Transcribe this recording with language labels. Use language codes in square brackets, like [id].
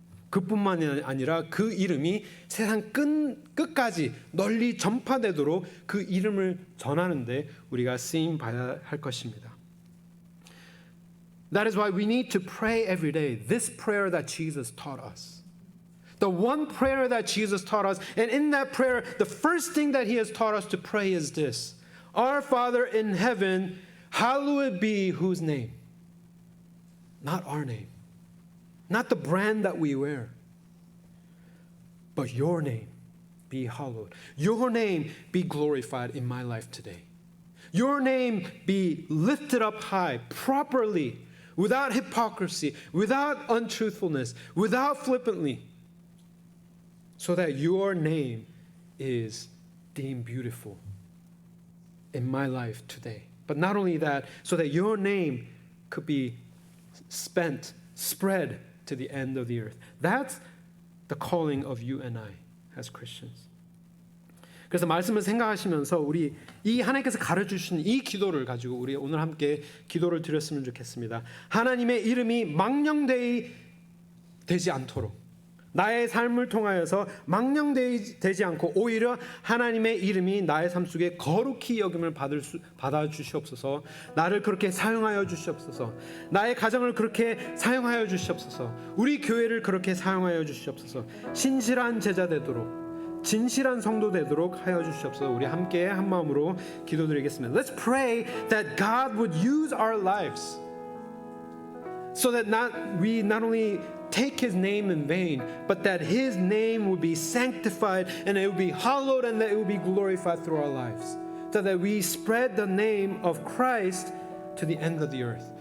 [ko] 그뿐만이 아니라 그 이름이 세상 끝까지 널리 전파되도록 그 이름을 전하는데 우리가 쓰임 받아야 할 것입니다. [en] That is why we need to pray every day. This prayer that Jesus taught us. The one prayer that Jesus taught us. And in that prayer, the first thing that He has taught us to pray is this. Our Father in heaven, hallowed be whose name? Not our name. Not the brand that we wear. But your name be hallowed. Your name be glorified in my life today. Your name be lifted up high, properly, without hypocrisy, without untruthfulness, without flippantly, so that your name is deemed beautiful in my life today. But not only that, so that your name could be spread to the end of the earth. That's the calling of you and I as Christians. [ko] 그래서 말씀을 생각하시면서 우리 이 하나님께서 가르쳐주신 이 기도를 가지고 우리 오늘 함께 기도를 드렸으면 좋겠습니다. 하나님의 이름이 망령되지 않도록, 나의 삶을 통하여서 망령되지 않고 오히려 하나님의 이름이 나의 삶 속에 거룩히 여김을 받아 주시옵소서. 나를 그렇게 사용하여 주시옵소서. 나의 가정을 그렇게 사용하여 주시옵소서. 우리 교회를 그렇게 사용하여 주시옵소서. 신실한 제자 되도록, 진실한 성도 되도록 하여 주시옵소서. 우리 함께 한 마음으로 기도드리겠습니다. [en] Let's pray that God would use our lives so that we not only take His name in vain, but that His name would be sanctified and it would be hallowed and that it would be glorified through our lives, so that we spread the name of Christ to the end of the earth.